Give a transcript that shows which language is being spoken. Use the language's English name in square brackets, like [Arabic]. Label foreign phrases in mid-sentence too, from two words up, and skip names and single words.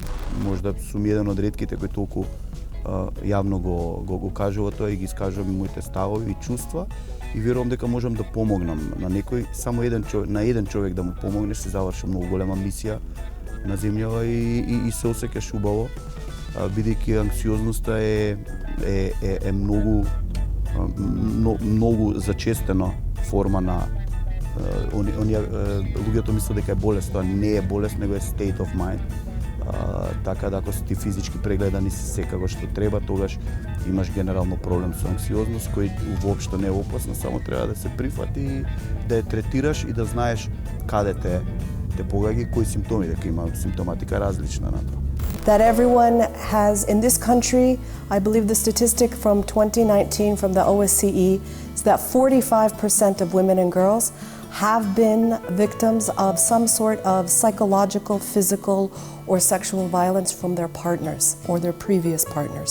[Macedonian] Можда сум еден од ретките кои толку јавно го кажува тоа и ги искажувам моите ставови и чувства и верувам дека можам да помогнам на некој, само на еден човек да му помогнеш, се заврши многу голема мисија на земјава и се осеќаш убаво, бидејќи анксиозноста е многу зачестена форма на луѓето мислат дека е болест, тоа не е болест, него е [English] state of mind. [Macedonian] Така да ако си ти физички прегледан и си секако што треба, тогаш имаш генерално проблем со анксиозност кој воопшто не е опасна, само треба да се прифати и да ја третираш и да знаеш каде те погаѓа и кои симптоми, дека има симптоматика различна на тоа. [English] That everyone has, in this country, I believe the statistic from 2019 from the OSCE is that 45% of women and girls have been victims of some sort of psychological, physical, or sexual violence from their partners or their previous partners.